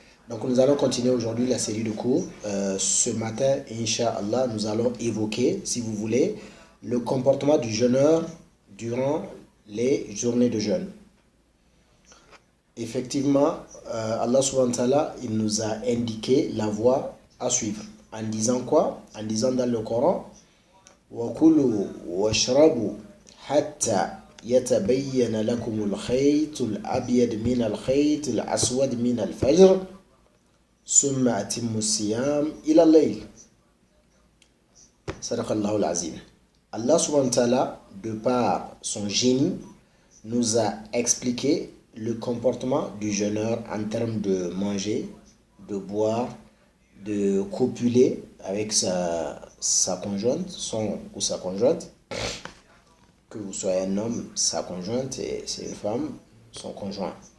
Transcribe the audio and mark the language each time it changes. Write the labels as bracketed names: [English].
[French] Donc nous allons continuer aujourd'hui la série de cours. Ce matin, Inch'Allah, nous allons évoquer, si vous voulez, le comportement du jeûneur durant les journées de jeûne. Effectivement, Allah subhanahu wa ta'ala, il nous a indiqué la voie à suivre. En disant quoi? En disant dans le Coran, [Arabic] وَكُلُوا وَاشْرَبُوا حَتَّى يَتَبَيَّنَ لَكُمُ الْخَيْطُ الْأَبْيَضُ مِنَ الْخَيْطِ الْأَسْوَدِ مِنَ الْفَجْرِ ثُمَّ أَتِمُّوا الصِّيَامَ إِلَى اللَّيْلِ. Sadaqallahu al-Azim. [French] Allah subhanahu wa ta'ala, de par son génie, nous a expliqué le comportement du jeûneur en termes de manger, de boire, de copuler avec sa conjointe, son ou sa conjointe, que vous soyez un homme, sa conjointe, et c'est une femme, son conjoint.